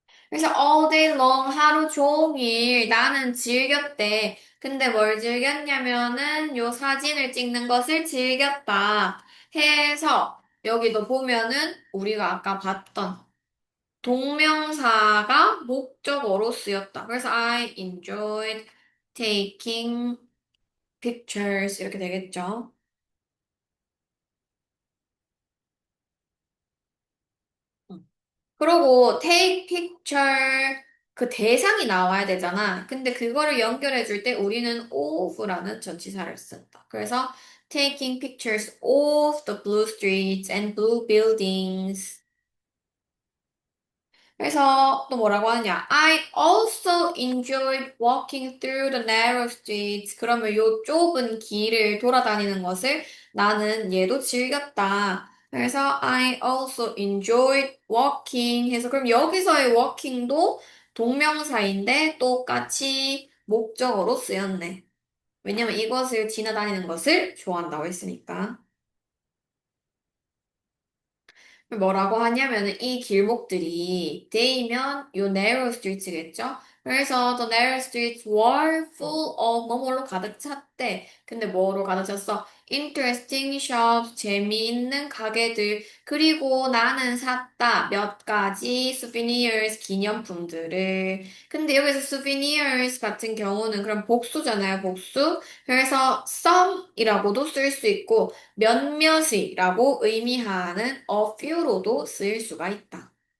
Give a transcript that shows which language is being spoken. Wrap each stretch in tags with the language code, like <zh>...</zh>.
<ko>그래서</ko> <en>all day long</en> <ko>하루 종일 나는 즐겼대. 근데 뭘 즐겼냐면은 요 사진을 찍는 것을 즐겼다. 해서 여기도 보면은 우리가 아까 봤던 동명사가 목적어로 쓰였다. 그래서</ko> <en>I enjoyed taking pictures</en> <ko>이렇게 되겠죠. 그러고 take picture 그 대상이 나와야 되잖아. 근데 그거를 연결해 줄 때 우리는 of라는 전치사를 쓴다. 그래서</ko> <en>taking pictures of the blue streets and blue buildings.</en> <ko>그래서 또 뭐라고 하느냐?</ko> <en>I also enjoyed walking through the narrow streets.</en> <ko>그러면 요 좁은 길을 돌아다니는 것을 나는 얘도 즐겼다. 그래서</ko> <en>I also enjoyed walking</en> <ko>해서 그럼 여기서의 walking도 동명사인데 똑같이 목적어로 쓰였네. 왜냐면 이것을 지나다니는 것을 좋아한다고 했으니까. 뭐라고 하냐면은 이 길목들이 데이면 요 narrow streets겠죠? 그래서</ko> <en>the narrow streets were full of</en> <ko>뭐뭐로 가득 찼대. 근데 뭐로 가득 찼어?</ko> <en>Interesting shops,</en> <ko>재미있는 가게들. 그리고 나는 샀다. 몇 가지 souvenirs, 기념품들을. 근데 여기서 souvenirs 같은 경우는 그럼 복수잖아요, 복수. 그래서 some이라고도 쓸 수 있고 몇몇이라고 의미하는 a few로도 쓰일 수가 있다.</ko>